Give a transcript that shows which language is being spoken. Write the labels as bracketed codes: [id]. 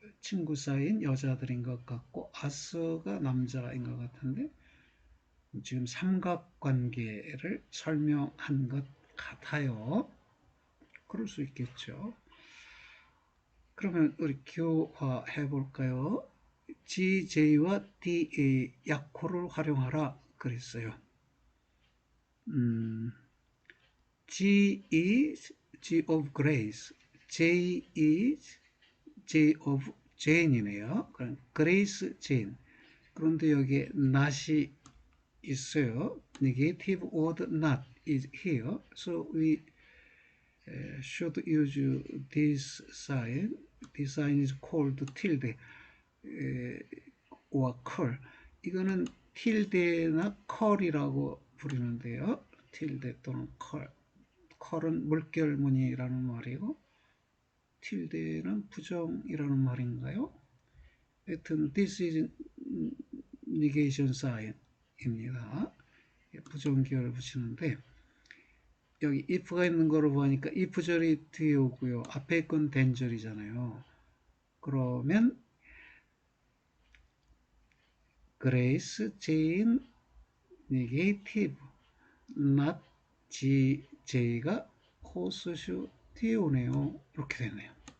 [ko] 친구 사이인 여자들인 것 같고 아서가 남자인 것 같은데 지금 삼각관계를 설명한 것 같아요. 그럴 수 있겠죠. 그러면 우리 교화해 볼까요? G, J와 D, 약호를 활용하라 그랬어요. [en] G is G of Grace, J is J of Jane이네요. [ko] 그럼 Grace, Jane. 그런데 여기에 not이 있어요. [en] Negative word not is here. So we should use this sign. This sign is called tilde or curl. [ko] 이거는 tilde나 curl이라고 부르는데요. tilde 또는 curl. curl은 물결무늬라는 말이고 tilde는 부정이라는 말인가요? 하여튼 [en] this is negation sign입니다. [ko] 부정기호를 붙이는데 여기 if가 있는 거로 보니까 if절이 뒤에 오고요. 앞에 건 then절이잖아요. 그러면 Grace, Jane, negative, not J가 호스슈 뒤에 오네요. 이렇게 되네요.